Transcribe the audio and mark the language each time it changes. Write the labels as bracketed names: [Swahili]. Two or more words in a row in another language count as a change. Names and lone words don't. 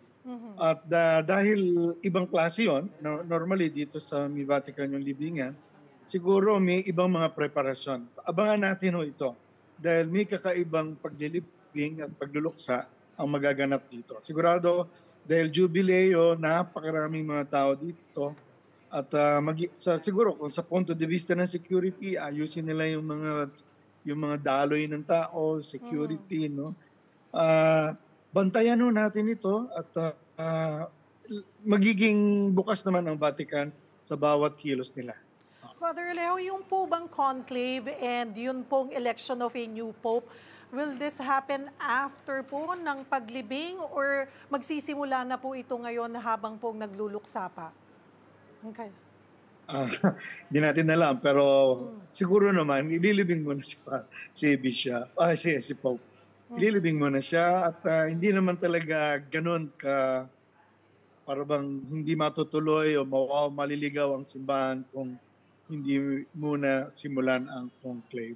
[Filipino] At dahil ibang klase yun, normally dito sa Vatican yung libingan, siguro may ibang mga preparasyon. Abangan natin ito. Dahil may kakaibang paglilibing at pagluluksa ang magaganap dito. Sigurado, dahil jubileo, napakaraming mga tao dito. At siguro, kung sa [Spanish] punto de vista [Filipino] ng security, ayusin nila yung mga daloy ng tao, security, no? Bantayan natin ito at magiging bukas naman ang Vatican sa bawat kilos nila. Father Alejo, yung po bang [English] conclave and [Filipino] yun pong [English] election of a new pope, will this happen after [Filipino] po ng paglibing or magsisimula na po ito ngayon habang pong nagluluksa pa? Okay. Hindi natin alam, pero siguro naman, ililibing mo na si Bishop, si Pope. Ililibing mo na siya at hindi naman talaga ganun para bang hindi matutuloy o maliligaw ang simbahan kung hindi muna simulan ang conclave.